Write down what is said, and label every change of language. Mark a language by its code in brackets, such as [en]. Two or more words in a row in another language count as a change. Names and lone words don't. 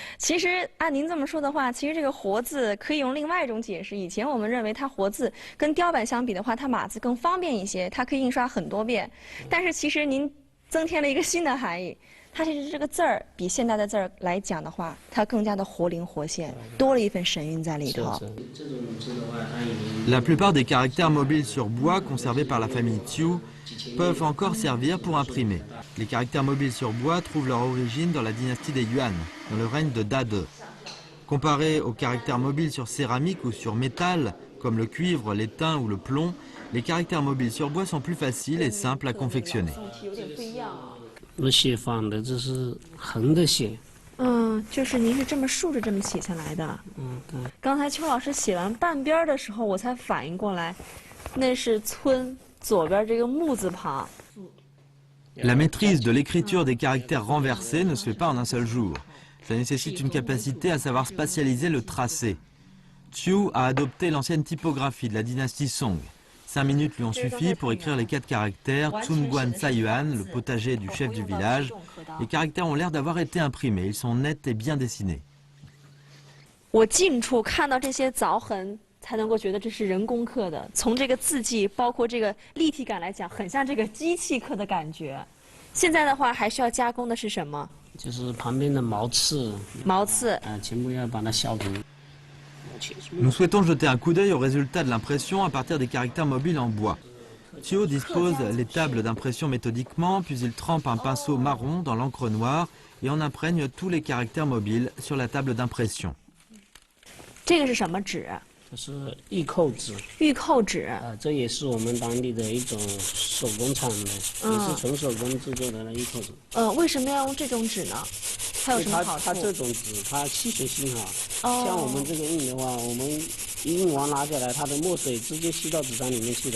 [zh] 其实按您这么说的话，其实这个活字可以用另外一种解释。以前我们认为它活字跟雕版相比的话，它码字更方便一些，它可以印刷很多遍。但是其实您增添了一个新的含义，它其实这个字儿比现代的字儿来讲的话，它更加的活灵活现，多了一份神韵在里头。 [fr] La plupart des caractères mobiles sur bois conservés par la famille Chiu peuvent encore servir pour imprimer. Les caractères mobiles sur bois trouvent leur origine dans la dynastie des Yuan, dans le règne de Dade. Comparés aux caractères mobiles sur céramique ou sur métal, comme le cuivre, l'étain ou le plomb, les caractères mobiles sur bois sont plus faciles et simples à confectionner. [zh] 我写仿的，这是横的写。就是您是这么竖着这么写下来的。对。刚才邱老师写完半边的时候，我才反应过来，那是村左边这个木字旁。 [fr] La maîtrise de l'écriture des caractères renversés ne se fait pas en un seul jour. Ça nécessite une capacité à savoir spatialiser le tracé. Chiu a adopté l'ancienne typographie de la dynastie Song. 5 minutes lui ont suffi pour écrire les 4 caractères Tsunguan Sayuan, le potager du chef du village. Les caractères ont l'air d'avoir été imprimés, ils sont nets et bien dessinés. [zh] 我近处看到这些凿痕，才能够觉得这是人工刻的。从这个字迹，包括这个立体感来讲，很像这个机器刻的感觉。现在的话，还需要加工的是什么？就是旁边的毛刺。毛刺。全部要把它消除。 [fr] Nous souhaitons jeter un coup d'œil au résultat de l'impression à partir des caractères mobiles en bois. Thio dispose les tables d'impression méthodiquement, puis il trempe un pinceau marron dans l'encre noire et en imprègne tous les caractères mobiles sur la table d'impression. [zh] 这个是什么纸？这是玉扣纸。玉扣纸啊，这也是我们当地的一种手工厂的，也是纯手工制作的玉扣纸。为什么要用这种纸呢？它有什么好处？它这种纸它吸水性好，像我们这个印的话，我们一印完拿下来，它的墨水直接吸到纸张里面去的。